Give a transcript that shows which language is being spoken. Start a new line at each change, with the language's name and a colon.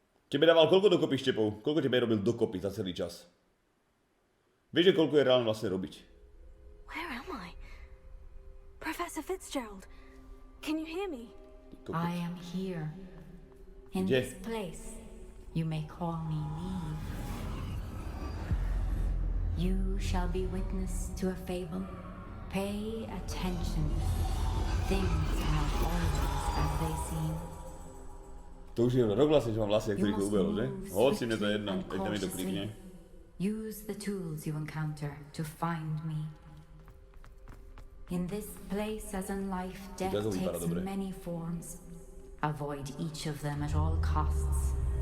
Slovak: Tebe dával koľko dokopy štepov? Koľko tebe robil dokopy za celý čas? Vieš, že koľko je reálne vlastne robiť?
English: Where am I? Professor Fitzgerald, can you hear me? I am here. In this place, you may call me Neve. You shall be witness to a fable. Pay attention. Things are not always as they seem.
Slovak: To už je rok vlastne, že mám vlasy, ktorý to ubehol, že? Hoci mne to je jedno, keď mi to klikne.
English: Use the tools you encounter to find me. In this place, as in life, death takes many forms. Avoid each of them at all costs.